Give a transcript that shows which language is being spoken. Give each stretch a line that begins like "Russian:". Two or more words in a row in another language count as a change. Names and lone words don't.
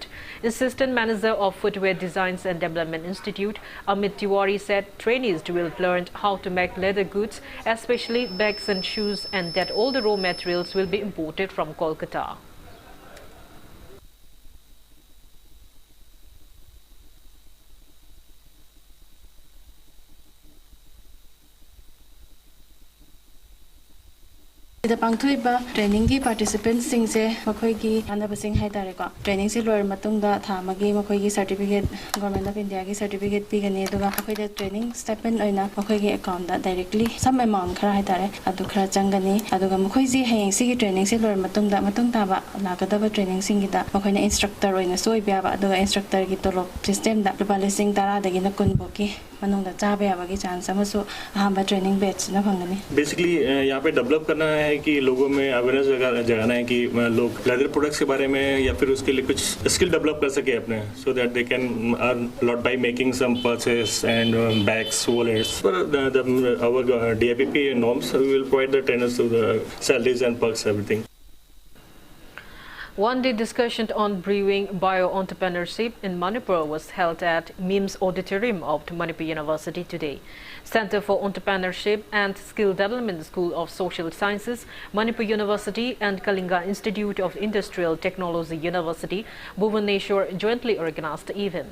English: Assistant Manager of Footwear Designs and Development Institute, Amit Tiwari, said trainees will learn how to make leather goods, especially bags and shoes, and that all the raw materials will be imported from Kolkata.
Manipuri: The
English: Pangthuiba training
Manipuri: ki participants sing se makhoi ki anaba sing hai tare ko training se loir matungda thamagi makhoi ki
English: certificate government of
Manipuri: India ki certificate pi gani aduga makhoi da
English: training stipend
Manipuri: oina makhoi ki account da directly
English: some amount
Manipuri: khara hai tare adu khara changani aduga makhoi ji hayeng si ki training se loir matung taba lagadaba training sing gi da makhoi na instructor oina soi bia ba aduga instructor ki tolop system da lupa lising tara dagi na kun boki manung da cha bia ba ki chance amasu ahamba
English: training batch
Manipuri: na phangani
Hindi: basically यहाँ पे डेवलप करना है कि लोगों में अवेयरनेस जगाना है कि लोग
English: leather products
Hindi: के बारे में या फिर उसके लिए कुछ
English: skill develop
Hindi: कर सके अपने
English: so that they can earn lot by making some purses and bags wallets for our DIPP norms we will provide the trainers to the salaries and perks everything. One-day discussion on brewing bio-entrepreneurship in Manipur was held at MIMS Auditorium of Manipur University today. Center for Entrepreneurship and Skill Development School of Social Sciences, Manipur University and Kalinga Institute of Industrial Technology University, Bhubaneswar jointly organized the event.